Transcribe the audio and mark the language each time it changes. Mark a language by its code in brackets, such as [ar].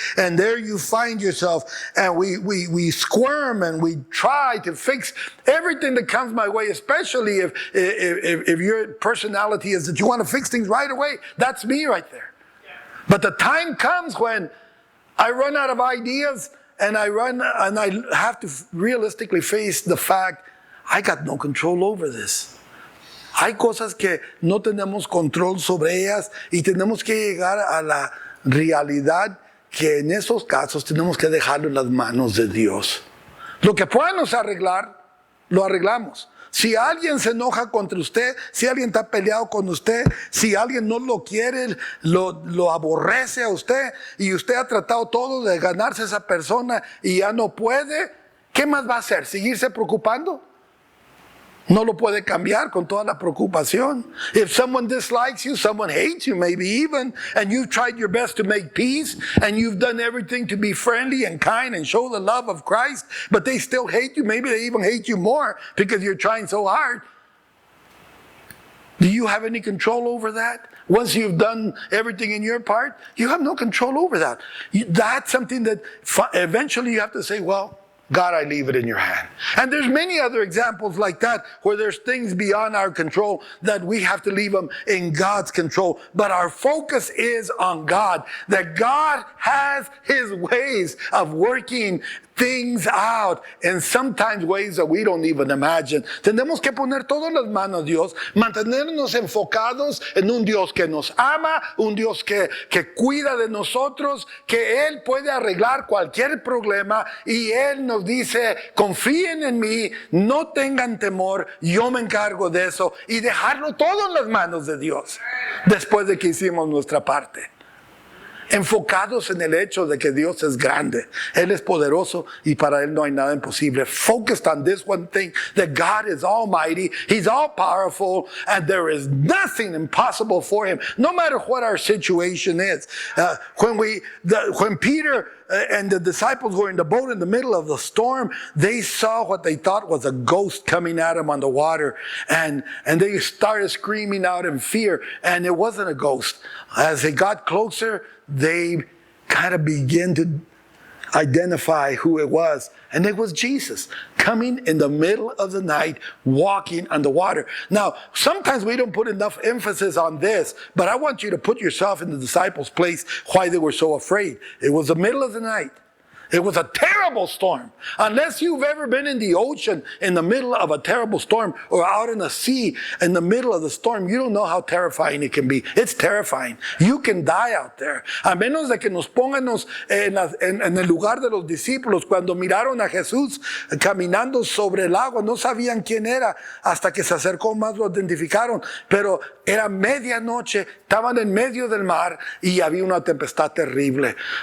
[en] And there you find yourself. And we squirm and we try to fix everything that comes my way, especially if your personality is that you want to fix things right away. That's me right there. But the time comes when I run out of ideas and I have to realistically face the fact I got no control over this. [es] Hay cosas que no tenemos control sobre ellas y tenemos que llegar a la realidad que en esos casos tenemos que dejarlo en las manos de Dios. Lo que podamos arreglar, lo arreglamos. Si alguien se enoja contra usted, si alguien está peleado con usted, si alguien no lo quiere, lo aborrece a usted y usted ha tratado todo de ganarse a esa persona y ya no puede, ¿qué más va a hacer? ¿Seguirse preocupando? No lo puede cambiar con toda la preocupación. [en] If someone dislikes you, someone hates you maybe even, and you've tried your best to make peace, and you've done everything to be friendly and kind and show the love of Christ, but they still hate you, maybe they even hate you more because you're trying so hard. Do you have any control over that? Once you've done everything in your part, you have no control over that. That's something that eventually you have to say, well, God, I leave it in your hand. And there's many other examples like that where there's things beyond our control that we have to leave them in God's control. But our focus is on God, that God has His ways of working things out, and sometimes ways that we don't even imagine. [es] Tenemos que poner todo en las manos de Dios, mantenernos enfocados en un Dios que nos ama, un Dios que cuida de nosotros, que Él puede arreglar cualquier problema y Él nos dice, confíen en mí, no tengan temor, yo me encargo de eso, y dejarlo todo en las manos de Dios después de que hicimos nuestra parte. Enfocados en el hecho de que Dios es grande, Él es poderoso y para Él no hay nada imposible. [en] Focused on this one thing, that God is almighty, He's all powerful, and there is nothing impossible for Him, no matter what our situation is. When Peter and the disciples were in the boat in the middle of the storm, they saw what they thought was a ghost coming at them on the water, and they started screaming out in fear, and it wasn't a ghost. As they got closer, they kind of began to identify who it was, and it was Jesus coming in the middle of the night, walking on the water. Now, sometimes we don't put enough emphasis on this, but I want you to put yourself in the disciples' place, why they were so afraid. It was the middle of the night. It was a terrible storm. Unless you've ever been in the ocean in the middle of a terrible storm, or out in the sea in the middle of the storm, you don't know how terrifying it can be. It's terrifying. You can die out there. [es] A menos de que nos pónganos en el lugar de los discípulos cuando miraron a Jesús caminando sobre el agua. No sabían quién era hasta que se acercó más, lo identificaron. Pero era medianoche, estaban en medio del mar y había una tempestad terrible.